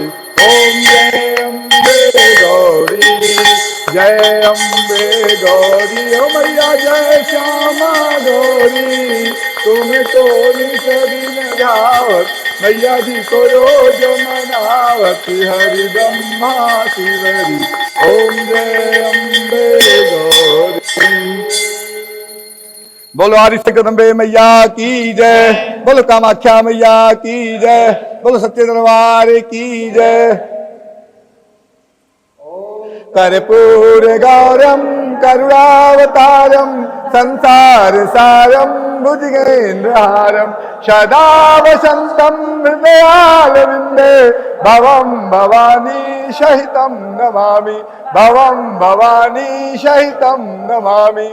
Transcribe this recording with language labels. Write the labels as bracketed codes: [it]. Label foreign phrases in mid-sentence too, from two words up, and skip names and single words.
[hi] ओम जय अम्बे गौरी जय अम्बे गौरी हो मैया जय श्यामा गौरी तुम तो नित दिन गावत मैया जी को रोज मनावत हरि ब्रह्मा शिवरी। ओम जय अम्बे गौरी। बोलो आदिशक्ति जगदम्बे मैया की जय। बोलो कामाख्या मैया की जय। बोलो सत्य दरबार की जय। [sa] कर्पूर गौरम करुणावतारम संसार सारम भुजगेन्द्रहारम सदा वसंतम हृदयारविंदे भवम भवानी सहितं नमामि भवम भवानी सहितं नमामि।